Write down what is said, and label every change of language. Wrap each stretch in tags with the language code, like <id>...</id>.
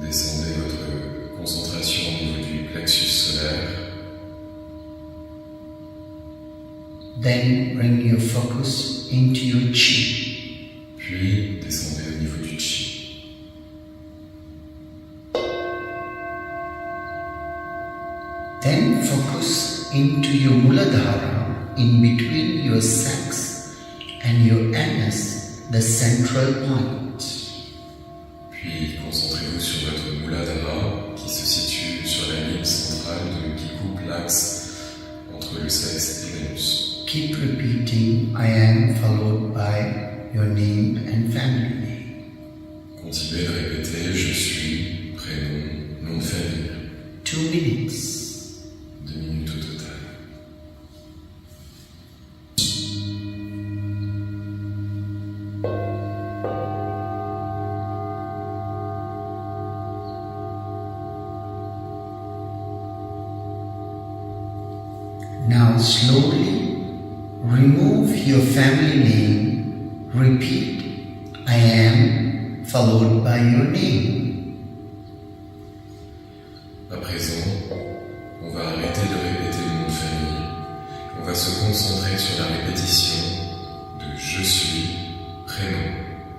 <fr>Descendez votre concentration au niveau du plexus solaire.</fr> <en>Then bring your focus into your chi.</en> <fr>Puis descendez au niveau du chi.</fr> <en>Then focus into your muladhara in between your sex and your anus, the central point.</en> <fr>Puis concentrez-vous sur votre muladhara qui se situe sur la ligne centrale qui coupe l'axe entre le sexe et l'anus.</fr> <en>Keep repeating I am followed by your name and family name.</en> <fr>Continuez de répéter je suis, prénom, nom de famille.</fr> <en>2 minutes.</en> <fr>2 minutes au total.</fr> <en>Now slowly remove your family name. Repeat I am followed by your name.</en> <fr>À présent, on va arrêter de répéter le nom de famille. On va se concentrer sur la répétition de je suis, prénom.</fr>